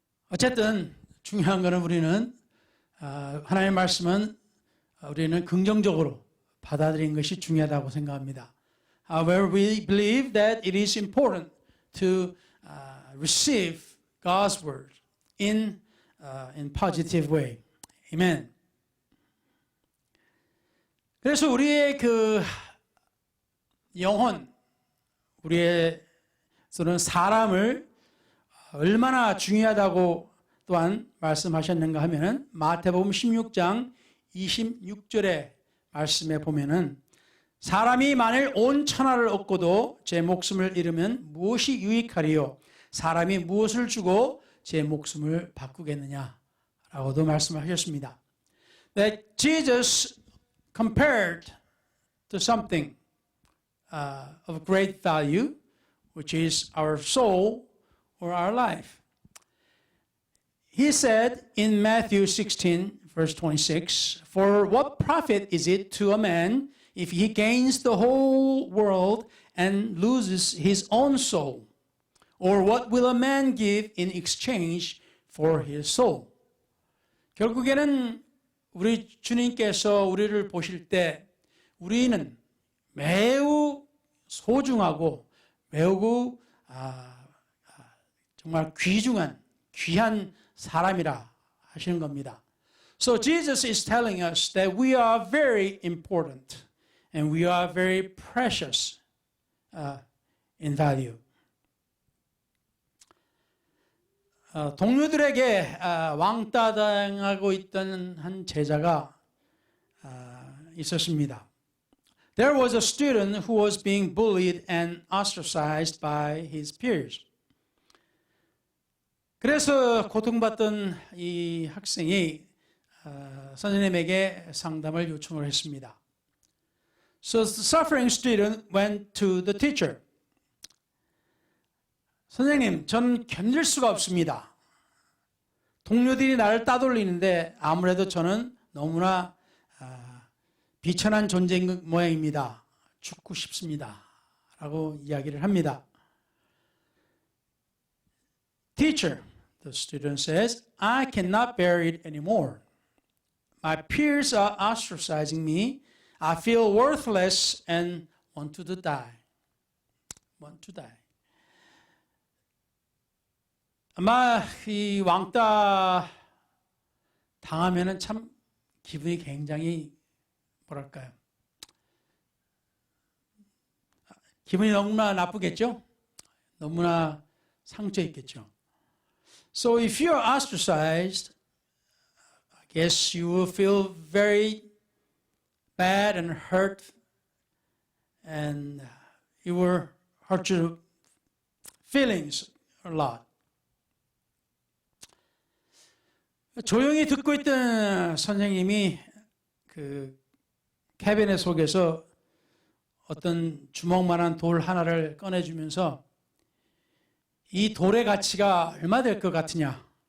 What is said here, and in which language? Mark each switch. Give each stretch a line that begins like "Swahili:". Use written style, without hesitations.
Korean: 어쨌든 중요한 것은 우리는 하나님의 말씀은 우리는 긍정적으로 받아들이는 것이 중요하다고 생각합니다.
English: However, we believe that it is important to receive God's word in positive way. Amen.
Korean: 그래서 우리의 그 영혼, 우리에서는 사람을 얼마나 중요하다고 또한 말씀하셨는가 하면은 마태복음 16장 26절의 말씀에 보면은 사람이 만일 온 천하를 얻고도 제 목숨을 잃으면 무엇이 유익하리요? 사람이 무엇을 주고 제 목숨을 바꾸겠느냐라고도 말씀하셨습니다.
English: That Jesus compared to something of great value, which is our soul or our life. He said in Matthew 16, verse 26, For what profit is it to a man if he gains the whole world and loses his own soul? Or what will a man give in exchange for his soul?
Korean: 결국에는 우리 주님께서 우리를 보실 때 우리는 매우 소중하고 매우 정말 귀한 사람이라 하시는 겁니다.
English: So Jesus is telling us that we are very important and we are very precious in value.
Korean: 동료들에게 왕따 당하고 있던 한 제자가 있었습니다.
English: There was a student who was being bullied and ostracized by his peers.
Korean: 그래서 고통받던 이 학생이 선생님에게 상담을 요청을 했습니다.
English: So the suffering student went to the teacher.
Korean: 선생님, 전 견딜 수가 없습니다. 동료들이 나를 따돌리는데 아무래도 저는 너무나 비천한 존재인 모양입니다. 죽고 싶습니다. 라고 이야기를 합니다.
English: Teacher, the student says, I cannot bear it anymore. My peers are ostracizing me. I feel worthless and want to die. Want to die.
Korean: 아마 이 왕따 당하면은 참 기분이 굉장히 뭐랄까요? 기분이 너무나 나쁘겠죠? 너무나 상처 있겠죠.
English: So if you are ostracized, I guess you will feel very bad and hurt, and it will hurt your feelings a lot.
Korean: 조용히 듣고 있던 선생님이 그 캐비넷 속에서 어떤 주먹만한 돌 하나를 꺼내주면서 이 돌의 가치가 얼마 될 것 같으냐.